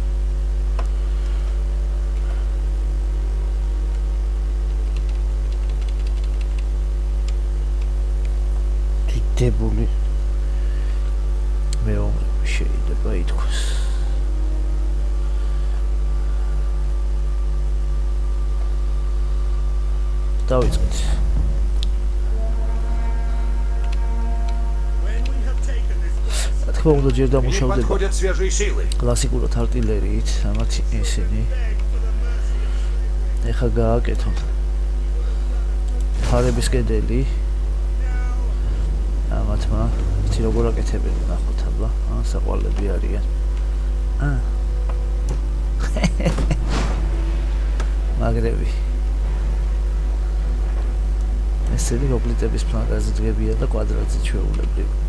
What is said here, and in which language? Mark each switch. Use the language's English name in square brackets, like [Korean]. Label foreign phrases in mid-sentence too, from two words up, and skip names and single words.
[Georgian] დიდებული მეომრები შეიძლება ითქვას. დავიწყეთ. [English] When we have taken this place, [Georgian] რა თქმა უნდა ჯერ [Russian] К ним [Georgian] დამუშავდება [Russian] подходят свежие силы. [Georgian] კლასიკურად артиллერიით, ამათ ისინი [English] beg for the mercy of slavery. [Georgian] ეხა გააკეთოთ ფარების კედელი ამათმა იცი როგორ აკეთებენ ნახოთ აბა საყვალები არიან მაგრები ესენი როპლიტების ფლანგაზე დგებიან და კვადრატზე ჩვეულებრივ